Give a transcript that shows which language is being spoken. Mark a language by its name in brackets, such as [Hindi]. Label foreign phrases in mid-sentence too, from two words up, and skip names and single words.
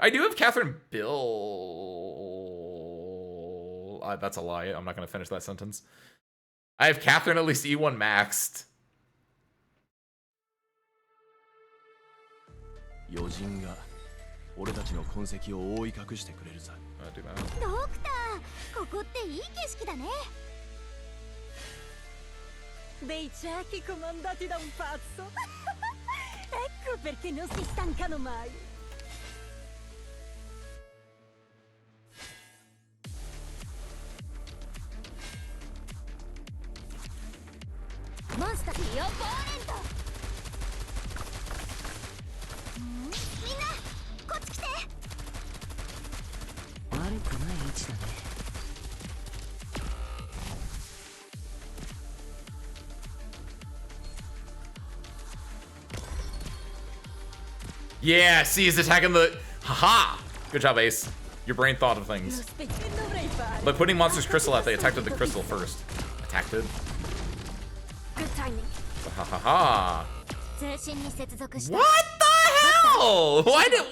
[English] I do have Catherine Bill. That's a lie. I'm not going to finish that sentence. I have Catherine at least E1 maxed. I'll do that. [Italian] Dei ciechi comandati da un pazzo. Ecco perché non si stancano mai. Monster io volento. [Japanese] Minna, こっち来て。悪くない位置だね。 [English] Yeah, see, he's attacking the... Haha! Good job, Ace. Your brain thought of things. By putting Monster's crystal out, they attacked the crystal first. Attacked it. Good timing. Ha ha ha. What the hell? What?